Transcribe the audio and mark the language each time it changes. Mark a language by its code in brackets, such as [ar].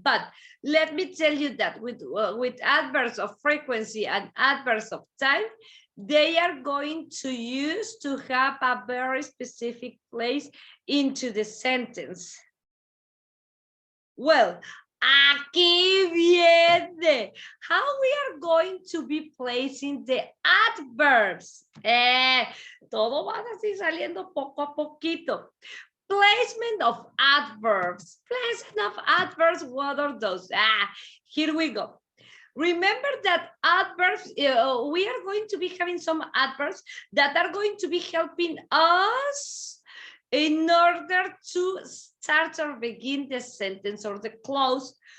[en] But let me tell you that with adverbs of frequency and adverbs of time, they are going to use to have a very specific place into the sentence. Well, [es] aquí viene [en] how we are going to be placing the adverbs. [es] Todo va así saliendo poco a poquito. [en] Placement of adverbs. Placement of adverbs, what are those? Here we go. Remember that adverbs, we are going to be having some adverbs that are going to be helping us in order to start or begin the sentence or the clause.